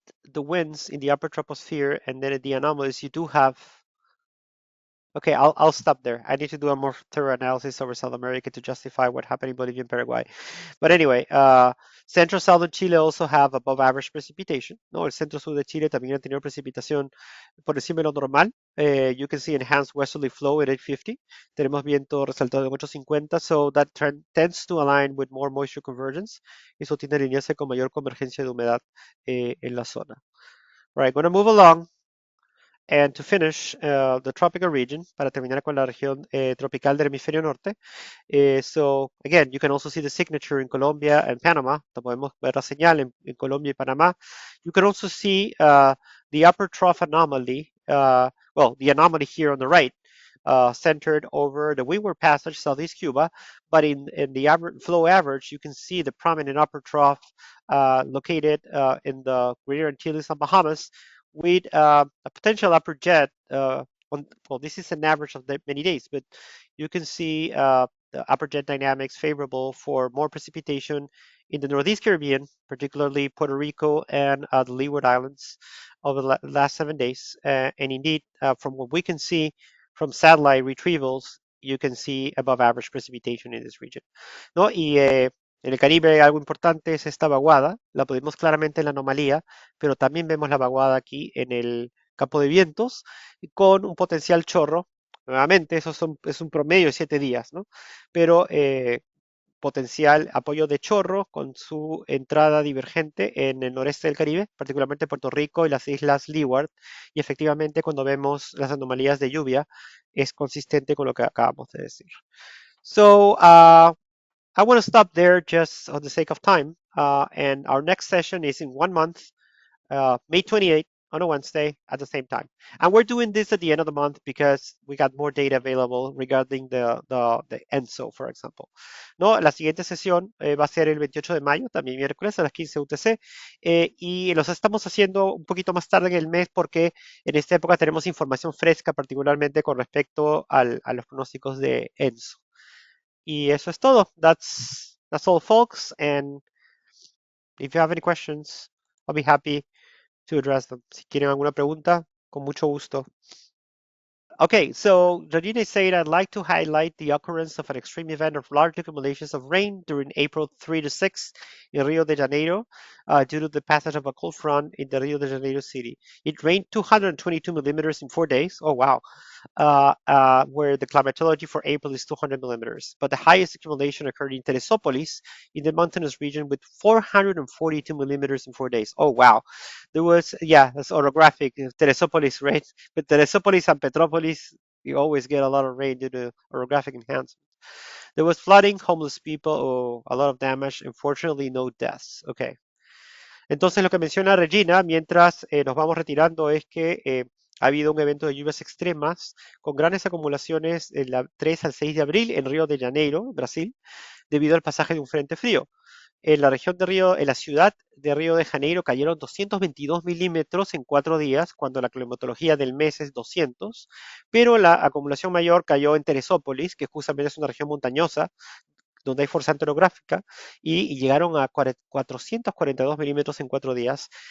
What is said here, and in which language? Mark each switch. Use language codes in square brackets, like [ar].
[en] the winds in the upper troposphere and then at the anomalies, you do have. Okay, I'll stop there. I need to do a more thorough analysis over South America to justify what happened in Bolivia and Paraguay. But anyway, Central Southern Chile also have above average precipitation. [es] No, el centro sur de Chile también ha tenido precipitación por encima de lo normal. [en] You can see enhanced westerly flow at 850. Tenemos viento resaltado en 850, so that trend tends to align with more moisture convergence. [es] Eso tiende a alinearse con mayor convergencia de humedad en la zona. [en] All right, going to move along. And to finish, the tropical region, para terminar con la región tropical del hemisferio norte. So again, you can also see the signature in Colombia and Panama. [es] Podemos ver la señal en Colombia y Panamá. [en] You can also see the upper trough anomaly, well, the anomaly here on the right, centered over the Windward Passage, southeast Cuba. But in the flow average, you can see the prominent upper trough located in the Greater Antilles and Bahamas, with a potential upper jet well, this is an average of many days, but you can see the upper jet dynamics favorable for more precipitation in the Northeast Caribbean, particularly Puerto Rico and the Leeward Islands over the last 7 days. And indeed, from what we can see from satellite retrievals, you can see above average precipitation in this region. [es] ¿No? Y en el Caribe algo importante es esta vaguada, la podemos claramente en la anomalía, pero también vemos la vaguada aquí en el campo de vientos con un potencial chorro. Nuevamente, es un promedio de 7 días, ¿no? Pero potencial apoyo de chorro con su entrada divergente en el noreste del Caribe, particularmente Puerto Rico y las islas Leeward. Y efectivamente, cuando vemos las anomalías de lluvia, es consistente con lo que acabamos de decir. [en] So, I want to stop there just on the sake of time. And our next session is in 1 month, May 28th, on a Wednesday at the same time. And we're doing this at the end of the month because we got more data available regarding the ENSO, for example. [es] ¿No? La siguiente sesión va a ser el 28 de mayo, también miércoles a las 15 UTC. Y los estamos haciendo un poquito más tarde en el mes porque en esta época tenemos información fresca, particularmente con respecto a los pronósticos de ENSO. Y eso es todo. That's all, folks. [en] And if you have any questions, I'll be happy to address them. [es] Si quieren alguna pregunta, con mucho gusto. [en] Okay, so Regina is saying, I'd like to highlight the occurrence of an extreme event of large accumulations of rain during April 3 to 6 in Rio de Janeiro due to the passage of a cold front in the Rio de Janeiro city. It rained 222 millimeters in 4 days. Oh, wow. Where the climatology for April is 200 millimeters. But the highest accumulation occurred in Teresópolis in the mountainous region with 442 millimeters in 4 days. Oh, wow. There was, yeah, that's orographic. Teresópolis, right? But Teresópolis and Petrópolis, you always get a lot of rain due to orographic enhancement. There was flooding, homeless people, oh, a lot of damage. Unfortunately, no deaths. Okay. [es] Entonces, lo que menciona Regina, mientras nos vamos retirando, es que ha habido un evento de lluvias extremas con grandes acumulaciones del 3 al 6 de abril en Río de Janeiro, Brasil, debido al pasaje de un frente frío. En la región de Río, en la ciudad de Río de Janeiro cayeron 222 milímetros en 4 días, cuando la climatología del mes es 200, pero la acumulación mayor cayó en Teresópolis, que justamente es una región montañosa, donde hay fuerza orográfica, y llegaron a 442 milímetros en 4 días.